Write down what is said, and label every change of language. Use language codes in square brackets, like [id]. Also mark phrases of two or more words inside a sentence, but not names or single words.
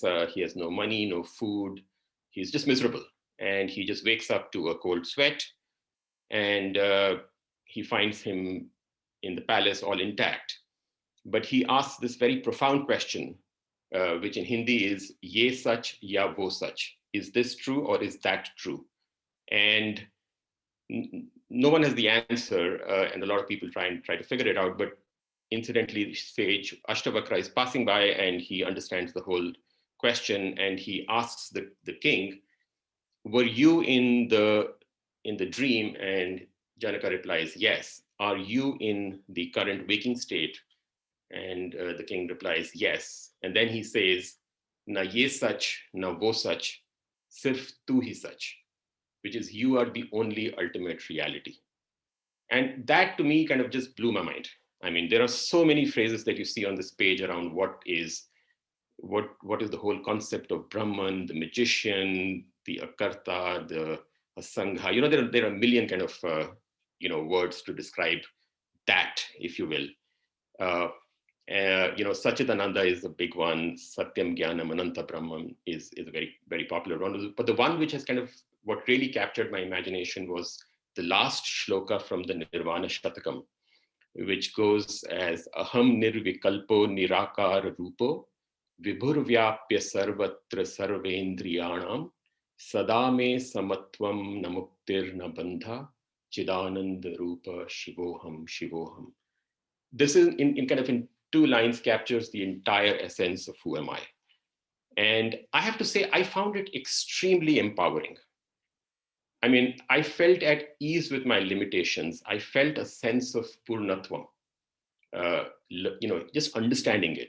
[en] He has no money, no food. He's just miserable, and he just wakes up to a cold sweat. And he finds him in the palace all intact. But he asks this very profound question, which in Hindi is [hi] ये सच या वो सच. [en] Is this true or is that true? And no one has the answer, and a lot of people try to figure it out. But incidentally, sage Ashtavakra is passing by and he understands the whole question, and he asks the king, were you in the dream? And Janaka replies, yes. Are you in the current waking state? And the king replies, yes. And then he says, [hi] ना ये सच, ना वो सच, सिर्फ़ तू ही सच, [en] which is you are the only ultimate reality. And that to me kind of just blew my mind. I mean, there are so many phrases that you see on this page around what is the whole concept of Brahman, the magician, the Akarta, the Asangha. There are a million kind of words to describe that, if you will. Sachidananda is a big one. [sa] सत्यम् ज्ञानम् अनन्त ब्रह्मन् [en] is a very, very popular one. But the one which has kind of what really captured my imagination was the last shloka from the Nirvana Shatakam, which goes as [sa] अहं निर्विकल्पो निराकार रूपो विभुर्व्याप्य सर्वत्र सर्वेन्द्रियाणाम् सदा मे समत्वं न मुक्तिर् न बन्ध चिदानन्द रूप शिवोऽहम् शिवोऽहम्. [en] This is in two lines captures the entire essence of who am I. And I have to say, I found it extremely empowering. I mean, I felt at ease with my limitations. I felt a sense of purnatvam, just understanding it.